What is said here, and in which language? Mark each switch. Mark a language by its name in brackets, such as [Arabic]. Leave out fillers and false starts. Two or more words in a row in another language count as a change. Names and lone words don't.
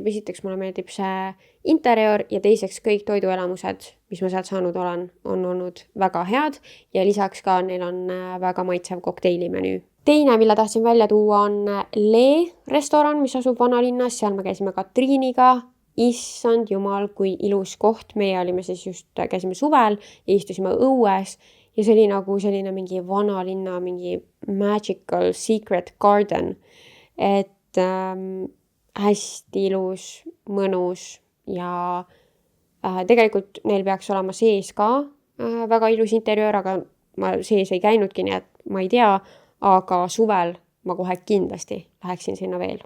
[Estonian] Esiteks mulle meeldib see interior ja teiseks kõik toiduelamused, mis ma sealt saanud olen, on olnud väga head ja lisaks ka neil on väga maitsev kokteilimenu. Teine, mille tahtsin välja tuua, on Le restoran, mis asub vanalinnas. Seal me käisime Katriiniga. Issand jumal, kui ilus koht. Meie olime siis käisime suvel ja istusime õues ja see oli nagu selline mingi vanalinna, mingi [English] magical secret garden. [Estonian] Et hästi ilus, mõnus ja tegelikult neil peaks olema sees ka väga ilus interjöör, aga ma sees ei käinudki, nii et ma ei tea, aga suvel ma kohe kindlasti läheksin sinna veel.